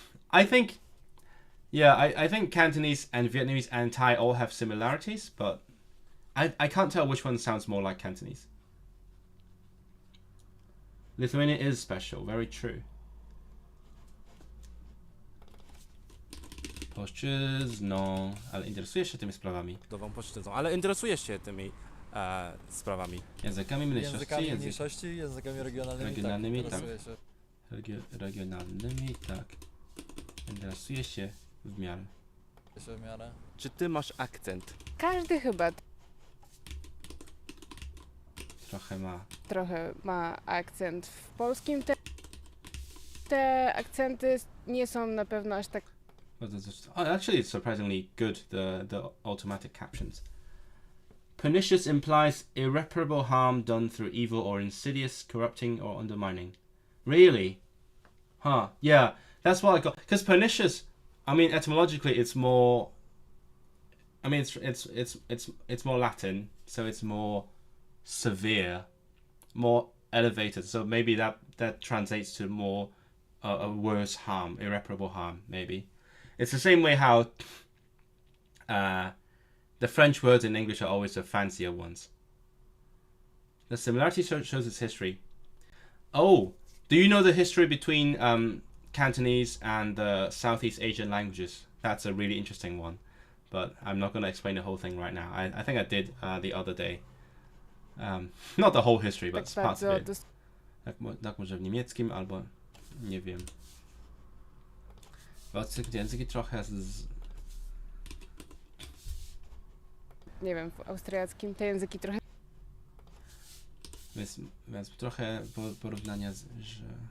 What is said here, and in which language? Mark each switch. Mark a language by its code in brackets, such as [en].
[en] I think Cantonese and Vietnamese and Thai all have similarities, but I can't tell which one sounds more like Cantonese. Lithuania is special, very true. [pl] Polszczyzną, ale interesujesz się tymi sprawami. Polszczyzną, ale interesujesz się tymi sprawami. Językami Językami mniejszości, językami regionalnymi, tak. interesuję się. Regionalnymi, tak. Interesuje się w miarę. W miarę. Czy ty masz akcent? Każdy chyba Trochę ma. akcent. W polskim te akcenty nie są na pewno aż tak. [en] Actually, it's surprisingly good, the automatic captions. Pernicious implies irreparable harm done through evil or insidious, corrupting or undermining. Really? Huh. Yeah, that's what I got. Because pernicious, I mean, etymologically, it's more. I mean, it's more Latin, so it's more severe, more elevated. So maybe that translates to more a worse harm, irreparable harm. Maybe it's the same way how the French words in English are always the fancier ones. The similarity shows its history. Oh, do you know the history between Cantonese and the Southeast Asian languages? That's a really interesting one, but I'm not going to explain the whole thing right now. I think I did the other day. Not the whole history, but [pl] Tak [en] parts of [pl] bardzo [en] it. [pl] Tak może w niemieckim, albo nie wiem. Języki trochę Nie wiem, w austriackim te języki trochę. Więc trochę porównania, że